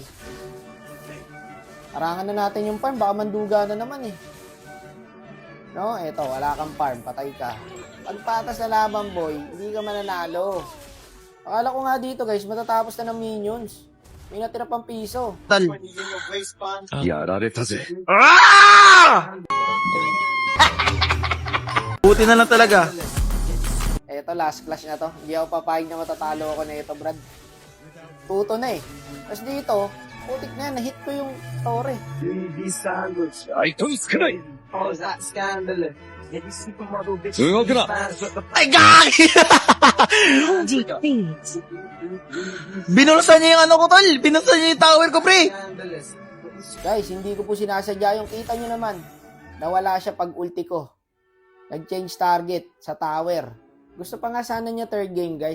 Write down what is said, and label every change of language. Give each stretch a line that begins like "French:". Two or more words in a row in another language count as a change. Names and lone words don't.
Filipino: Arangan na natin yung farm, baka manduga na naman eh. No, eto, wala kang farm, patay ka. Pagpatas na laban, boy, hindi ka mananalo. Akala ko nga dito, guys, matatapos na ng minions. May natira pang piso. Tal.
Japanese: やられたぜ。
Filipino: Buti na lang talaga. Eto, last clash na to. Hindi ako papayag na matatalo ako na ito, Brad. Tuto na eh. Tapos dito, putik na yan, na-hit ko yung tore.
Japanese: 相手につかない。動くな。
Filipino: Ay, gagi! Binulsan niya yung ano ko, tol. Binulsan niya yung tower ko, pre. Guys, hindi ko po sinasadya yung kita nyo naman. Nawala siya pag ulti ko. Nag-change target sa tower. Gusto pa nga sana niya
English: third game,
Filipino: guys.